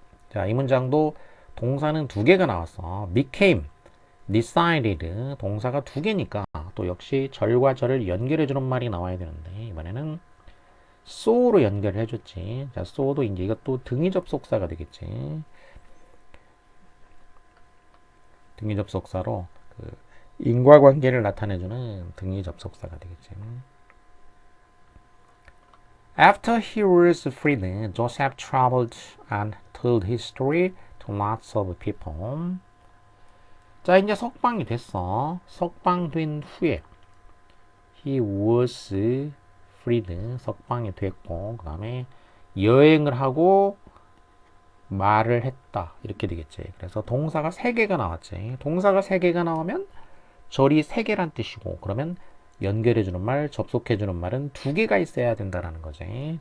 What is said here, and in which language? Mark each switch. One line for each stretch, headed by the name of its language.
Korean: 자, 이 문장도 동사는 두 개가 나왔어. became, decided 동사가 두 개니까 또 역시 절과 절을 연결해 주는 말이 나와야 되는데 이번에는 so로 연결해 줬지. 자, so도 이제 이것도 등위 접속사가 되겠지. 등위 접속사로 인과관계를 나타내주는 등위 접속사가 되겠지.
English: After he was freed, Joseph traveled and told his story to lots of people.
Korean: 자, 이제 석방이 됐어. 석방된 후에
English: he was freed,
Korean: 석방이 됐고 그 다음에 여행을 하고 말을 했다 이렇게 되겠지. 그래서 동사가 3개가 나왔지. 동사가 3개가 나오면 절이 3개란 뜻이고 그러면 연결해주는 말, 접속해주는 말은 2개가 있어야 된다라는 거지.